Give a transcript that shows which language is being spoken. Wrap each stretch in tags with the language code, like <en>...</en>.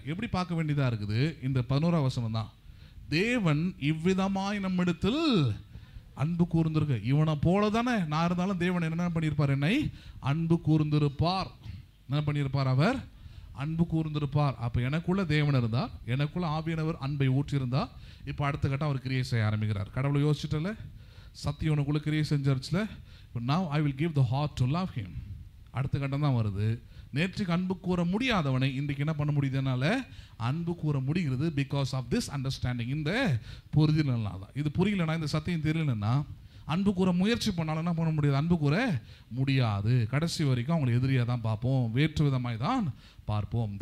<ta>எப்படி பார்க்க வேண்டியதாக இருக்குது? இந்த 11ஆம் வசனம் தான். தேவன் இவ்விதமாய் நம்மிடத்தில் அன்பு கூர்ந்திருக்க. இவனை போல தானே நான் இருந்தாலும் தேவன் என்ன பண்ணியிருப்பார்? என்னை அன்பு கூர்ந்திருப்பார். என்ன பண்ணியிருப்பார்? அவர் அன்பு கூர்ந்திருப்பார். அப்போ எனக்குள்ள தேவன் இருந்தார், எனக்குள்ள ஆவியானவர் அன்பை ஊற்றியிருந்தார். இப்போ அடுத்த கட்டம் அவர் கிரியை செய்ய ஆரம்பிக்கிறார். கடவுளை யோசிச்சுட்டல, சத்தியம் உனக்குள்ள கிரியை செஞ்சிருச்சுல, இப்போ</ta> <en>now I will give the heart to love him.</en> <ta>அடுத்த கட்டம் தான் வருது. நேற்றுக்கு அன்பு கூற முடியாதவனை இன்றைக்கு என்ன பண்ண முடியுதுனால அன்பு கூற முடிகிறது.</ta> <en>Because of this understanding.</en> <ta>இந்த புரிதல்னால தான். இது புரியலன்னா, இந்த சத்தியம் தெரியலன்னா அன்பு கூற முயற்சி பண்ணாலும் என்ன பண்ண முடியாது? அன்பு கூற முடியாது. கடைசி வரைக்கும் அவங்களை எதிரியாக தான் பார்ப்போம், வேற்று விதமாய் தான் பார்ப்போம்.</ta>